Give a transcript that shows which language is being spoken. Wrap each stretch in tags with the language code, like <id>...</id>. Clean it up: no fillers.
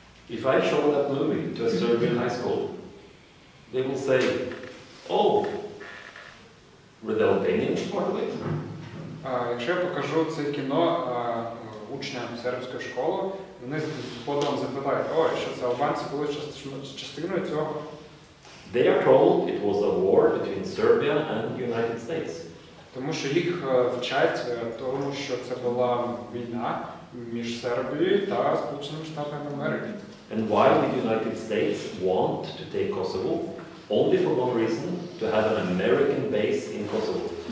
<en>If I show that movie to a Serbian high school, they will say, "Oh, were the Albanians part of it?"</en> <uk>Якщо я покажу це кіно учням сербської школи, вони з подивом запитають, ой, що це албанці були частиною цього?</uk> <en>They are told it was a war between Serbia and the United States.</en> <uk>Тому що їх вчать тому, що це була війна між Сербією та Сполученими Штатами Америки.</uk> <en>And why did the United States want to take Kosovo? Only for one reason, to have an American base in Kosovo.</en>